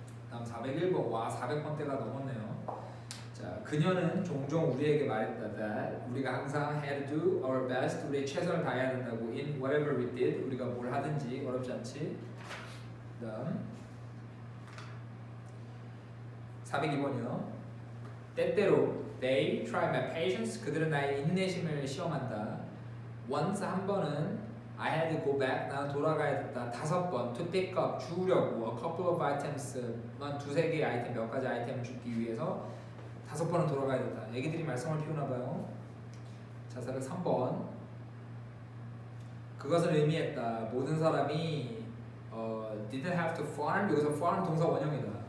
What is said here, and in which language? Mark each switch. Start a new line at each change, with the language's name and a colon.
Korean: 다음 401번 와 400번대가 넘었네요. 자, 그녀는 종종 우리에게 말했다
English: that
Korean: 우리가 항상
English: had to do our best
Korean: 우리의 최선을 다해야 된다고
English: in whatever we did
Korean: 우리가 뭘 하든지 어렵지 않지. 그다음 402번이요. 때때로
English: they try my patience
Korean: 그들은 나의 인내심을 시험한다.
English: once
Korean: 한 번은
English: I had to go back
Korean: 나는 돌아가야 됐다. 5번
English: to pick up
Korean: 주우려고
English: a couple of items
Korean: 난 두세 개의 아이템 몇 가지 아이템을 주기 위해서 5번은 돌아가야 됐다. 애기들이 말썽을 피우나 봐요. 자, 403번 그것을 의미했다. 모든 사람이
English: didn't have to farm
Korean: 여기서 farm 동사 원형이다.